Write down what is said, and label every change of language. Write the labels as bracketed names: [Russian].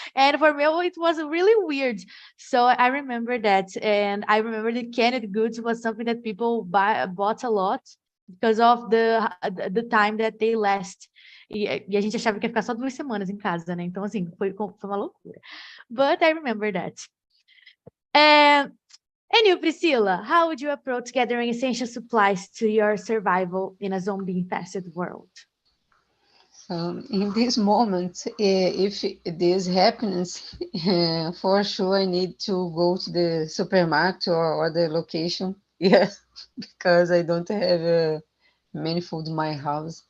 [English] And for me, it was really weird. So I remember that. And I remember that canned goods was something that people bought a lot because of the time that they last. [Portuguese] E a gente achava que ia ficar só 2 semanas em casa, né? Então, assim, foi uma loucura. [English] But I remember that. And you, Priscilla, how would you approach gathering essential supplies to your survival in a zombie-infested world? In this moment, if this happens, for sure I need to go to the supermarket or the location, because I don't have many food in my house.